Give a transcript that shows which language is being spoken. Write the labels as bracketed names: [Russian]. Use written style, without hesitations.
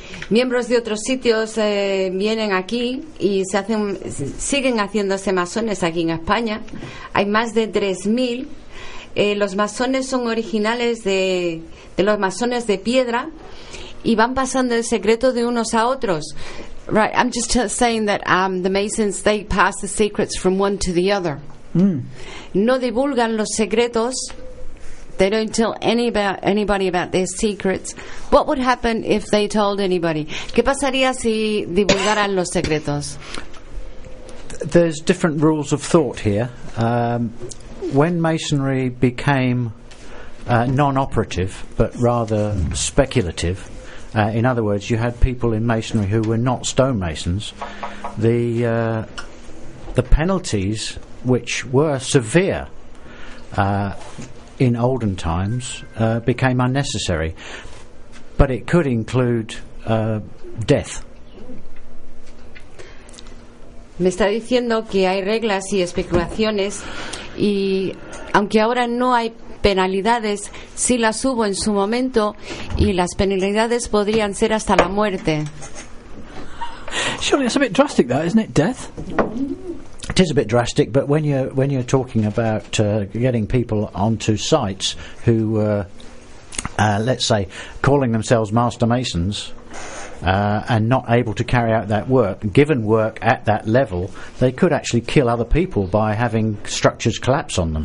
[Spanish] Miembros de otros sitios vienen aquí y siguen haciéndose masones aquí en España. Hay más de 3,000. Los masones son originales de los masones de piedra y van pasando el secreto de unos a otros. [English] Right, I'm just saying that the Masons, they pass the secrets from one to the other. Mm. [Spanish] No divulgan los secretos. [English] They don't tell anybody about their secrets. What would happen if they told anybody? [Spanish] ¿Qué pasaría si divulgaran los secretos? [English] There's different rules of thought here. When Masonry became non-operative, but rather speculative, in other words, you had people in Masonry who were not stonemasons, the penalties, which were severe in olden times, became unnecessary. but it could include death. [Spanish] Me está diciendo que hay reglas y especulaciones, y aunque ahora no hay penalidades, sí las hubo en su momento, y las penalidades podrían ser hasta la muerte. [English] Surely it's a bit drastic, that, isn't it? Death. It is a bit drastic, but when you're talking about getting people onto sites who, let's say, calling themselves master masons. And not able to carry out that work, given work at that level, they could actually kill other people by having structures collapse on them.